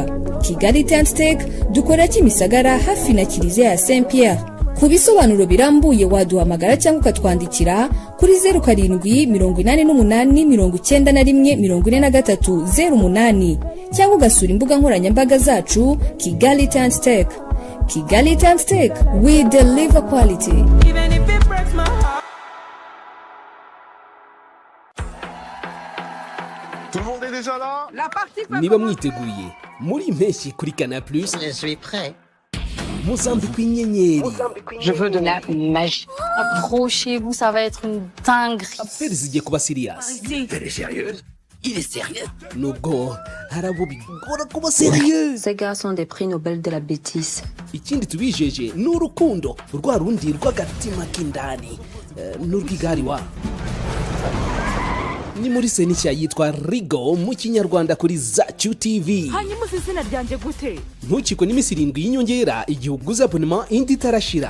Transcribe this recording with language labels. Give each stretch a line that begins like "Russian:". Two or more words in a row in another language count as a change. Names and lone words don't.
Kinyarwanda: Kigali Tent Tech dukora Kimisagara hafi na Kiliziya ya Saint Pierre. Ku bisobanuro birambuye waduhamagara cyangwa ukatwandikira kuri 0788914308 cyangwa ugasura imbuga nkoranyambaga zacu Kigali Tent Tech.
English: Kigali Tent Tech, we deliver quality. Even if it breaks my heart.
French: Tout le monde est déjà là?
Kinyarwanda: Niba mwiteguye muri impeshyi kuri Canal+,
French: Je suis prêt.
Kinyarwanda: muzambikwa inyenyeri.
French: Je veux de la magie. Approchez-vous, ça va être une dinguerie.
Kinyarwanda: Affaire zigiye kuba serious.
French: Elle est sérieuse? Il est sérieux?
Kinyarwanda: Nubwo hari abo bigora kuba serieux.
French: Ces gars sont des prix Nobel de la bêtise.
Kinyarwanda: Ikindi tubijeje ni urukundo rwa rundi rw'agatima k'indani n'urw'igari wa. Ni muri senisha yitwa Rigo mu Kinyarwanda kuri Zacu TV. Hanyuma izina ryanjye gute? Ntukiko n'iminsi 7 y'inyongera igihe uguze abonnement indi tarashira.